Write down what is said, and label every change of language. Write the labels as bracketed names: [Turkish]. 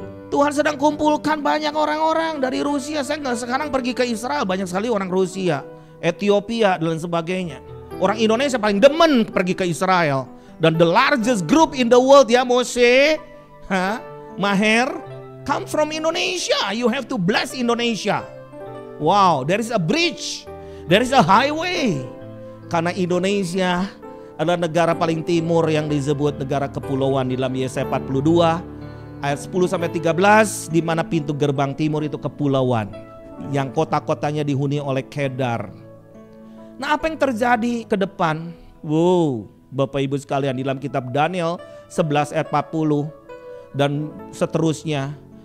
[Indonesian] Tuhan sedang kumpulkan banyak orang-orang dari Rusia. Saya sekarang pergi ke Israel, banyak sekali orang Rusia, Ethiopia dan sebagainya. Orang Indonesia paling demen pergi ke Israel. [English] Dan the largest group in the world, ya Mose, Maher, come from Indonesia. You have to bless Indonesia. Wow, there is a bridge There is a highway. [Indonesian] Karena Indonesia adalah negara paling timur yang disebut negara kepulauan di dalam Yesaya 42 ayat 10 sampai 13, di mana pintu gerbang timur itu kepulauan yang kota-kotanya dihuni oleh Kedar. Nah, apa yang terjadi ke depan? Wow, Bapak Ibu sekalian, di dalam kitab Daniel 11 ayat 40 dan seterusnya.